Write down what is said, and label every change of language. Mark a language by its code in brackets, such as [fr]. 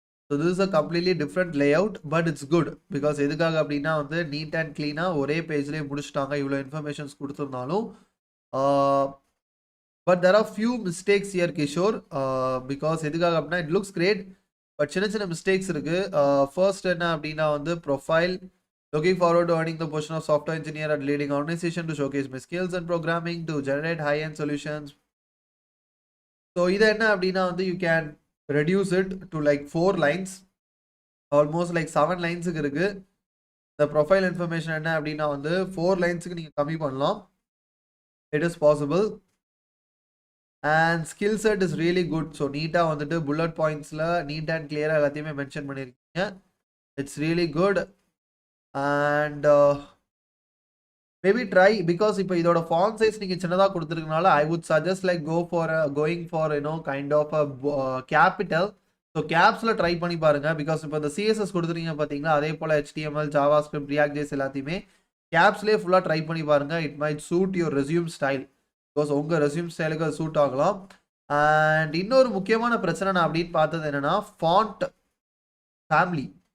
[en] So this is a completely different layout, but it's good because [ta] எதுக்காக அப்படின்னா வந்து NEET and கிளீனாக ஒரே பேஜ்லேயே முடிச்சுட்டாங்க. இவ்வளோ informations கொடுத்துருந்தாலும் but [en] there are few mistakes here Kishore because [ta] எதுக்காக அப்படின்னா [en] it looks great [ta] பட் சின்ன மிஸ்டேக்ஸ் இருக்கு. ஃபர்ஸ்ட் என்ன அப்படின்னா வந்து profile [en] looking forward to earning the position of software engineer at leading organization to showcase my skills and programming to generate high-end solutions. [ta] So இது என்ன அப்படின்னா வந்து [en] you can reduce it to like 4 lines, almost like 7 lines [ta] இருக்கு. [en] The profile information [ta] என்ன அப்படின்னா வந்து 4 linesக்கு நீங்க கம்மி பண்ணலாம். [en] It is possible. And skill set is really good. [ta] So நீட்டா வந்துட்டு bullet pointsல [en] neat and clear [ta] எல்லாத்தையுமே மென்ஷன் பண்ணிருக்கீங்க. [en] It's really good. And maybe try because [ta] இப்போ இதோட font size நீங்க சின்னதா கொடுத்திருக்கனால [en] I would suggest like going for you know kind of a capital. [ta] So capsல try பண்ணி பாருங்க. பிகாஸ் இப்போ இந்த CSS கொடுத்துருக்கீங்க பார்த்தீங்களா, அதே போல் HTML, JavaScript, React.js எல்லாத்தையுமே கேப்ஸ்லேயே ஃபுல்லாக ட்ரை பண்ணி பாருங்க. [en] It might suit your resume style. [ta] Because உங்கள் ரெஸ்யூம் ஸ்டைலுக்கு அது சூட் ஆகலாம். அண்ட் இன்னொரு முக்கியமான பிரச்சனை நான் அப்படின்னு பார்த்தது என்னன்னா ஃபாண்ட் ஃபேமிலி.